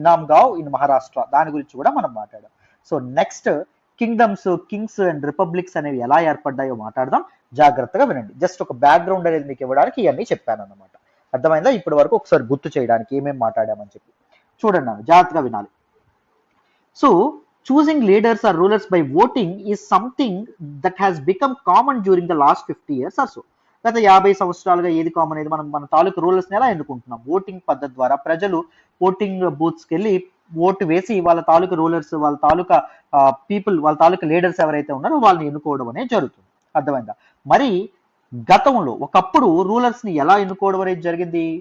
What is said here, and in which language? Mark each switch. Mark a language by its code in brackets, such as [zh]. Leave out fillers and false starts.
[te] ఇనామ్గావ్ in Maharashtra, దాని గురించి కూడా మనం మాట్లాడాం. So next kingdoms, Kings and republics అనేవి ఎలా ఏర్పడ్డాయో మాట్లాడదాం. జాగ్రత్తగా వినండి. జస్ట్ ఒక బ్యాక్గ్రౌండ్ అనేది మీకు ఇవ్వడానికి ఇవన్నీ చెప్పాను అన్నమాట. అర్థమైందా? ఇప్పటి వరకు ఒకసారి గుర్తు చేయడానికి ఏమేమి మాట్లాడామని చెప్పి చూడండి, జాగ్రత్తగా వినాలి. [en] So choosing leaders or rulers by voting is something that has become common during the last 50 years or so. [te] గత 50 సంవత్సరాలుగా ఏది కామన్ అనేది మనం మన తాలూకు రూలర్స్ని ఎలా ఎన్నుకుంటున్నాం? ఓటింగ్ పద్ధతి ద్వారా ప్రజలు ఓటింగ్ బూత్స్కి వెళ్ళి ఓటు వేసి వాళ్ళ తాలూకు రూలర్స్, వాళ్ళ తాలూకా పీపుల్, వాళ్ళ తాలూకా లీడర్స్ ఎవరైతే ఉన్నారో వాళ్ళని ఎన్నుకోవడం అనేది జరుగుతుంది. అర్థమైందా? మరి గతంలో ఒకప్పుడు రూలర్స్ ని ఎలా ఎన్నుకోవడం అనేది జరిగింది?